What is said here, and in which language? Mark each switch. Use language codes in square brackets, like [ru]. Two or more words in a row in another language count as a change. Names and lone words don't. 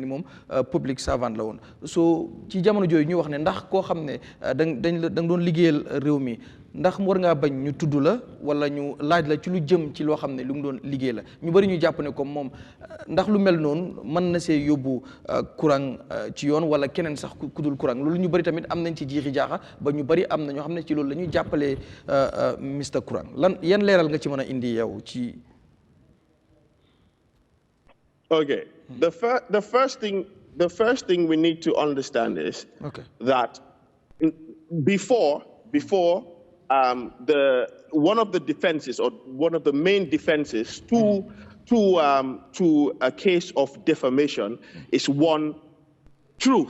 [wo] ni moom [en] public servant [wo] la woon so ci jamono jooyu ñu wax ne ndax koo xam ne da nga doon liggéeyal réew mi ndax war ngaa bañ ñu tudd la wala ñu laaj la ci lu jëm ci loo xam ne lu mu doon liggéey la ñu bëri ñu jàpp ne comme moom ndax lu mel noonu mën na see yóbbu Kurang ci yoon wala keneen sax ku dul Kurang loolu ñu bëri tamit am nañ ci jiixi jaaxa ba ñu bëri am na ñoo xam ne ci loolu la ñuy jàppalee Mr Kurang yan leeral nga ci mën a indi yow ci. [en] Okay. The first thing we need to understand is that before one of the defenses or one of the main defenses to a case of defamation is one, truth.